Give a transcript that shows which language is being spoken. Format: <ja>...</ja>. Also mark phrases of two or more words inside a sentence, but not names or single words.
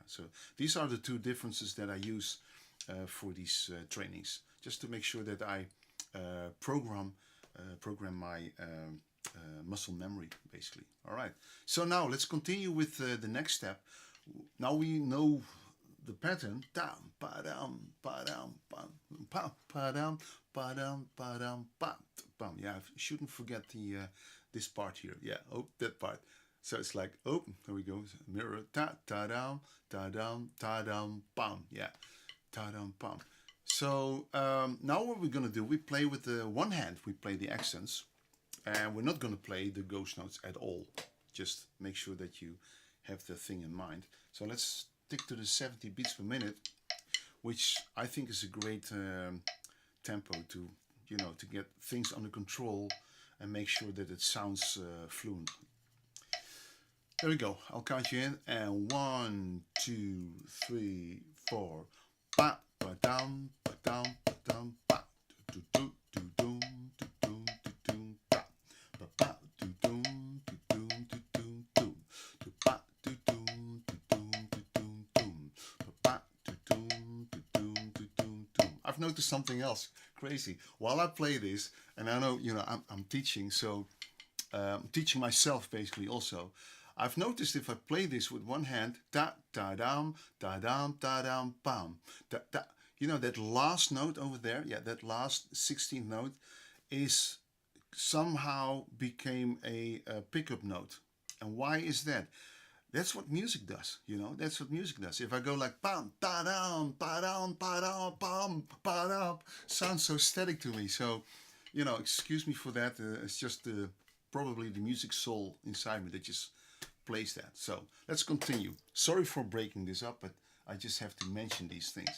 <en>So these are the two differences that I use for these trainings, just to make sure that I program my muscle memory, basically. All right. So now let's continue with the next step. Now we know the pattern. Dam, ba dam, ba dam, bam, pa pa dam, ba dam, ba dam, ba bam. Yeah, I shouldn't forget this part here. Yeah, oh, that part. So it's like, oh, there we go. Mirror, ta ta dam, ta dam, ta dam, bam. Yeah, ta dam, bam. So now what we're gonna do? We play with the one hand. We play the accents. And we're not going to play the ghost notes at all. Just make sure that you have the thing in mind. So let's stick to the 70 beats per minute, which I think is a great tempo to get things under control and make sure that it sounds fluent. There we go. I'll count you in. And 1, 2, 3, 4. Ba ba dum ba dum ba dum ba do do do do. I've noticed something else crazy while I play this, and I know I'm teaching, so I'm teaching myself basically also. I've noticed if I play this with one hand, da da dam da dam da dam bam, da da. That last note over there, yeah, that last 16th note is somehow became a pickup note. And why is that? That's what music does, That's what music does. If I go like bam, da dam, ba dam, ba dam, bam, ba dam, sounds so static to me. So, excuse me for that. It's just probably the music soul inside me that just plays that. So let's continue. Sorry for breaking this up, but I just have to mention these things.</en>